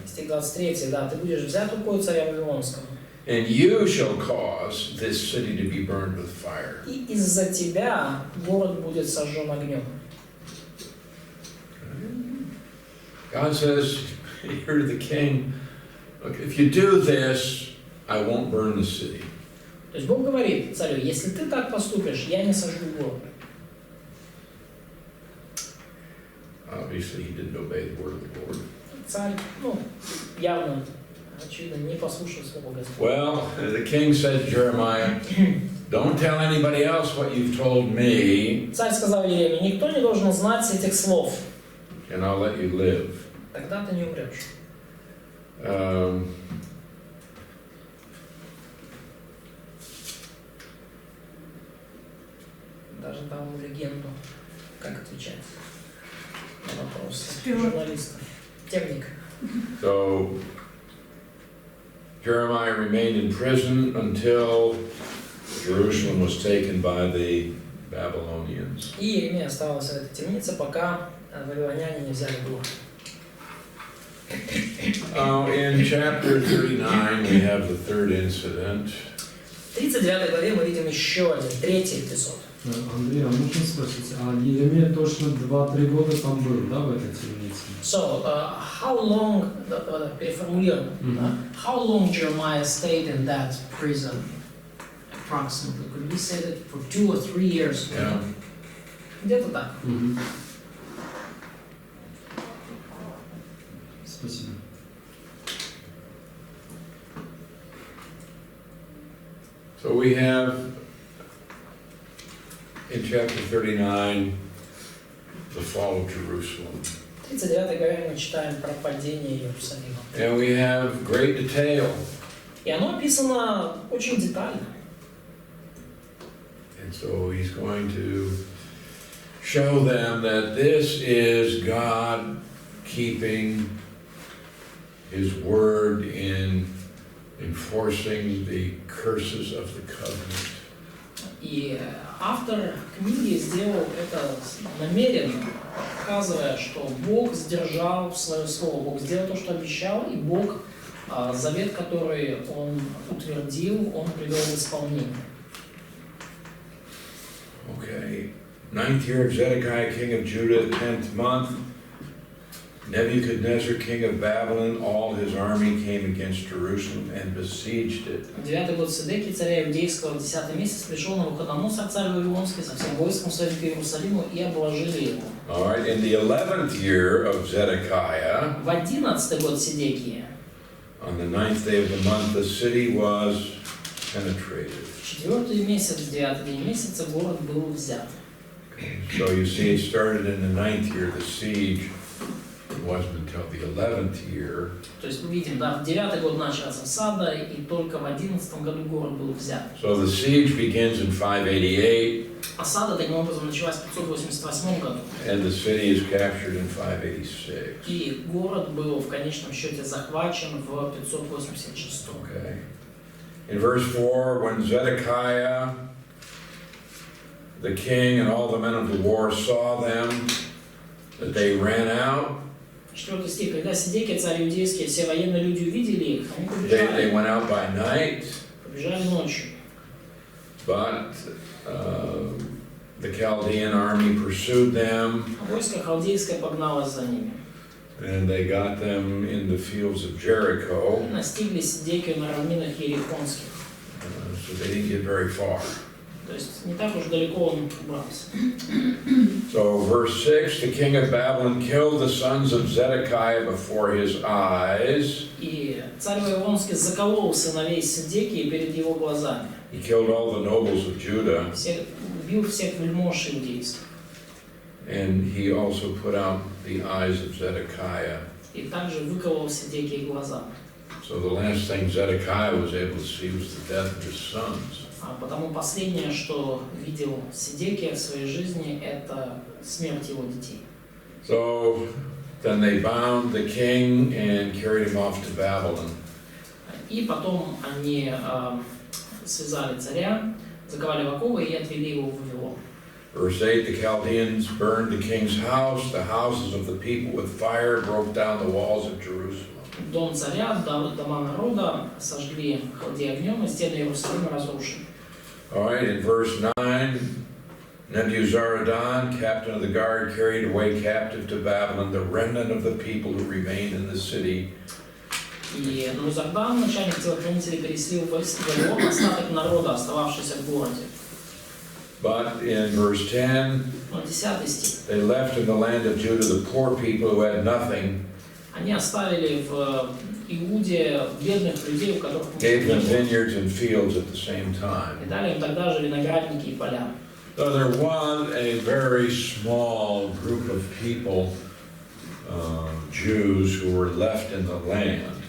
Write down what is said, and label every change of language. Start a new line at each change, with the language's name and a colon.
Russian: Стих 23, да, ты будешь взят рукой царя Вавилонского.
English: and you shall cause this city to be burned with fire.
Russian: И из-за тебя город будет сожжен огнем.
English: God says here to the king, look, if you do this, I won't burn the city.
Russian: То есть Бог говорит царю, если ты так поступишь, я не сожгу город.
English: Obviously, he didn't obey the word of the Lord.
Russian: Царь, явно, очевидно, не послушал Слова Господа.
English: Well, the king said to Jeremiah, don't tell anybody else what you've told me,
Russian: Царь сказал Еремии, никто не должен знать этих слов,
English: and I'll let you live.
Russian: тогда ты не умрешь. Даже там легенду, как отвечать на вопросы журналистов. Темник.
English: So Jeremiah remained in prison until Jerusalem was taken by the Babylonians.
Russian: И Еремия оставался в этой темнице, пока вавилоняне не взяли город.
English: In chapter 39, we have the third incident.
Russian: В 39 главе мы видим еще один, третий эпизод. Андрей, а можно спросить, а Еремия точно 2-3 года там был, да, в этой темнице?
English: So, how long,
Russian: переформулируем,
English: how long Jeremiah stayed in that prison? Approximately. Could we say that for 2 or 3 years? Yeah.
Russian: Где-то так. Спасибо.
English: So we have in chapter 39 the fall of Jerusalem.
Russian: В 39 главе мы читаем про падение Иерусалима.
English: And we have great detail.
Russian: И оно описано очень детально.
English: And so he's going to show them that this is God keeping His word in enforcing the curses of the covenant.
Russian: И автор книги сделал это намеренно, показывая, что Бог сдержал свое слово, Бог сделал то, что обещал, и Бог завет, который Он утвердил, Он привел в исполнение.
English: Okay, 9th year of Zedekiah, king of Judah, 10th month, Nebuchadnezzar, king of Babylon, all his army came against Jerusalem and besieged it.
Russian: 9-й год Седекии, царя Иудейского, 10-й месяц, пришел Навуходоносор, царь Вавилонский, со всем войском своим к Иерусалиму и обложили его.
English: All right, in the 11th year of Zedekiah,
Russian: В 11-й год Седекии,
English: on the 9th day of the month, the city was penetrated.
Russian: в 4-й месяц, 9-й день месяца, город был взят.
English: So you see, it started in the 9th year, the siege. It wasn't until the 11th year.
Russian: То есть мы видим, да, в 9-й год началась осада, и только в 11-м году город был взят.
English: So the siege begins in 588.
Russian: Осада таким образом началась в 588 году.
English: And the city is captured in 586.
Russian: И город был в конечном счете захвачен в 586.
English: Okay. In verse 4, when Zedekiah, the king, and all the men of the war saw them, that they ran out,
Russian: 4 стих. Когда Седекия, царь Иудейский, все военные люди увидели их, они
English: they went out by night,
Russian: побежали ночью.
English: but the Chaldean army pursued them,
Russian: Войско халдейское погналось за ними.
English: and they got them in the fields of Jericho,
Russian: Настигли Седекию на равнинах Ерихонских.
English: so they didn't get very far.
Russian: То есть не так уж далеко он убрался.
English: So verse 6, the king of Babylon killed the sons of Zedekiah before his eyes.
Russian: И царь Вавилонский заколол сыновей Седекии перед его глазами.
English: He killed all the nobles of Judah,
Russian: Убил всех вельмож иудейских.
English: and he also put out the eyes of Zedekiah.
Russian: И также выколол Седекии глаза.
English: So the last thing Zedekiah was able to see was the death of his sons.
Russian: Потому последнее, что видел Седекия в своей жизни, это смерть его детей.
English: So then they bound the king and carried him off to Babylon.
Russian: И потом они связали царя, заковали в оковы и отвели его в Вавилон.
English: Verse 8, the Chaldeans burned the king's house, the houses of the people with fire, broke down the walls of Jerusalem.
Russian: дом царя, дома народа, сожгли халдеи огнем, и стены Иерусалима разрушили.
English: All right, in verse 9, Nebuzaradan, captain of the guard, carried away captive to Babylon the remnant of the people who remained in the city.
Russian: И Небузардан, начальник телохранителей, переселил в Вавилон остаток народа, остававшийся в городе.
English: But in verse 10,
Russian: Но 10 стих.
English: they left in the land of Judah the poor people who had nothing,
Russian: Они оставили в Иуде бедных людей, у которых
English: gave
Russian: ничего
English: them
Russian: не было.
English: vineyards and fields at the same time.
Russian: И дали им тогда же виноградники и поля.
English: So there was a very small group of people, Jews, who were left in the land.